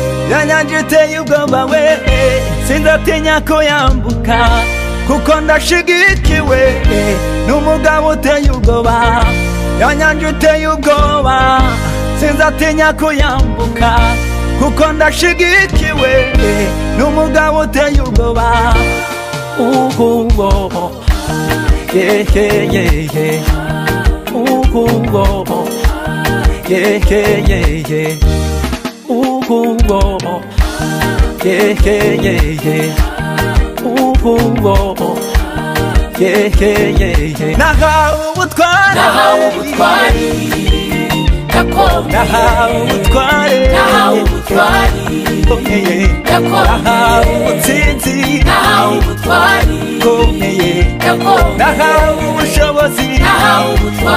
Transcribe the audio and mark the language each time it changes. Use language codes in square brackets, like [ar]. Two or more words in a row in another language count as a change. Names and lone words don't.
[rw] Ya nyanja iteye ubwoba we, sinzatinya kuyambuka, kuko ndashigikiwe, n'umugabo uteye ubwoba, ya nyanja iteye ubwoba, sinzatinya kuyambuka, kuko ndashigikiwe, n'umugabo uteye ubwoba. [en] Uhuwo, yeah, yeah, yeah, yeah. Uhuwo, yeah, yeah, yeah, yeah. Ubu, oh, oh. Yeah, yeah, yeah, yeah. Ubu, oh, oh. Yeah, yeah, yeah, yeah. [rw] Nahawe ubutware. Nahawe ubutware gakondo. Nahawe ubutware. Nahawe ubutware [en] Oh, yeah, yeah. [rw] gakondo. Nahawe ubutsinzi. Nahawe ubutware. Ndakomeye. Ndakomeye. Nahawe ubushobozi Nahawe ubutware.